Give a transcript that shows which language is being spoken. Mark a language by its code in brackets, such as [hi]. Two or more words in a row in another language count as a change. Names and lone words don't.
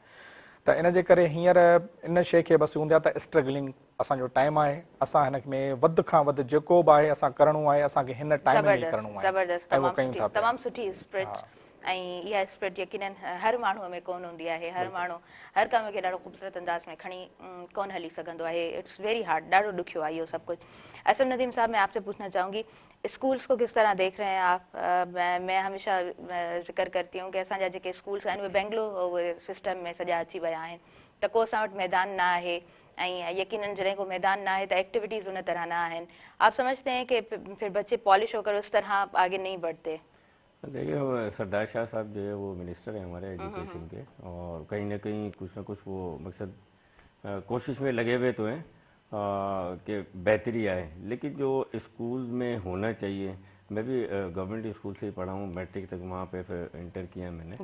[sd] त इन जे करे हींअर इन शइ खे बसि हूंदी आहे त स्ट्रगलिंग असांजो टाइम आहे, असां हिन में वधि खां वधि जेको बि आहे असां करिणो आहे, असांखे हिन टाइम में करिणो आहे, ऐं उहो कयूं था। तमामु सुठी स्पिरिट, ऐं इहा स्पिरिट यकीनन हर माण्हूअ में कोन हूंदी आहे। हर माण्हू हर कम खे ॾाढो ख़ूबसूरत अंदाज़ में खणी कोन हली सघंदो आहे। [en] It's very hard, [sd] ॾाढो ॾुखियो आहे इहो सभु कुछ। [ur] اسم ندیم صاحب، میں آپ سے پوچھنا چاہوں گی، اسکولز کو کس طرح دیکھ رہے ہیں آپ? میں ہمیشہ ذکر کرتی ہوں کہ [sd] असांजा जेके स्कूल्स आहिनि उहे बेंगलो सिस्टम में सॼा अची विया आहिनि, त को असां वटि मैदान न आहे, ऐं यकीनन जॾहिं को मैदान ना है [ur] تو ایکٹیویٹیز ان طرح نا ہے. آپ سمجھتے ہیں کہ پھر بچے پالش ہو کر اس طرح آگے نہیں بڑھتے? دیکھیے، سردار شاہ صاحب جو ہے وہ منسٹر ہیں ہمارے ایجوکیشن کے، اور کہیں نہ کہیں کچھ نہ کچھ وہ مقصد کوشش میں لگے ہوئے تو ہیں کہ بہتری آئے، لیکن جو اسکول میں ہونا چاہیے، میں بھی [en] government school [ur] سے ہی پڑھا ہوں، میٹرک تک وہاں پہ پھر انٹر کیا میں نے.